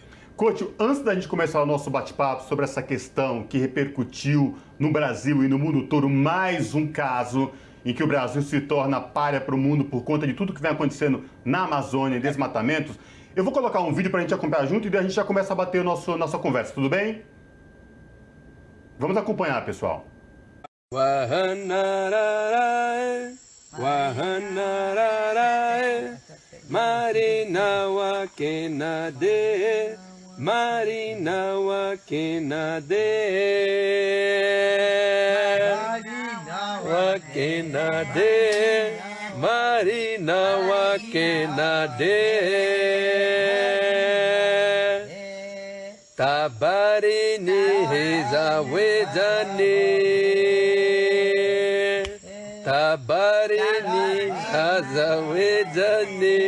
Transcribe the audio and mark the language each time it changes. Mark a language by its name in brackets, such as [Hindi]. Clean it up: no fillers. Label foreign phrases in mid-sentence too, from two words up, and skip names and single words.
[Portuguese] Couto, antes da gente começar o nosso bate-papo sobre essa questão que repercutiu no Brasil e no mundo todo, mais um caso em que o Brasil se torna pária para o mundo por conta de tudo que vem acontecendo na Amazônia, em desmatamentos, eu vou colocar um vídeo para a gente acompanhar junto e daí a gente já começa a bater nossa conversa, tudo bem? Vamos acompanhar, pessoal. Marinawa kenade, Marinawa kenade, Marinawa kenade, Marinawa kenade, Tabarini hezawedani, Tabarini hazawedani.